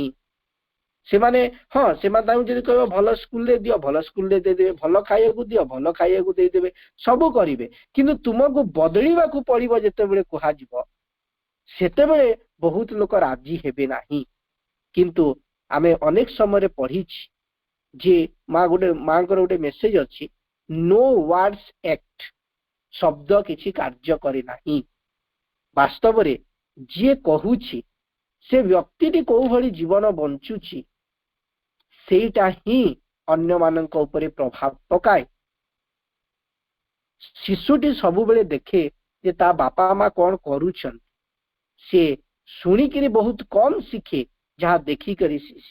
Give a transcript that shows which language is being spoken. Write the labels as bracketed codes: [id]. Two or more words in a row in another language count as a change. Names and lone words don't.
[or] ସେମାନେ ତାଙ୍କୁ ଯଦି କହିବ ଭଲ ସ୍କୁଲରେ ଦିଅ, ଭଲ ସ୍କୁଲରେ ଦେଇଦେବେ, ଭଲ ଖାଇବାକୁ ଦିଅ, ଭଲ ଖାଇବାକୁ ଦେଇଦେବେ, ସବୁ କରିବେ। କିନ୍ତୁ ତୁମକୁ ବଦଳିବାକୁ ପଡିବ ଯେତେବେଳେ କୁହାଯିବ ସେତେବେଳେ ବହୁତ ଲୋକ ରାଜି ହେବେ ନାହିଁ। କିନ୍ତୁ ଆମେ ଅନେକ ସମୟରେ ପଢିଛି ଯେ ମାଙ୍କର ଗୋଟେ ମେସେଜ ଅଛି, [en] no words act, [or] ଶବ୍ଦ କିଛି କାର୍ଯ୍ୟ କରେ ନାହିଁ। ବାସ୍ତବରେ ଯିଏ କହୁଛି ସେ ବ୍ୟକ୍ତିଟି କୋଉ ଭଳି ଜୀବନ ବଞ୍ଚୁଛି ସେଇଟା ହିଁ ଅନ୍ୟମାନଙ୍କ ଉପରେ ପ୍ରଭାବ ପକାଏ। ଶିଶୁଟି ସବୁବେଳେ ଦେଖେ ଯେ ତା ବାପା ମା କଣ କରୁଛନ୍ତି, ସେ ଶୁଣିକିରି ବହୁତ କମ ଶିଖେ ଯାହା ଦେଖିକରି ଶିଖେ।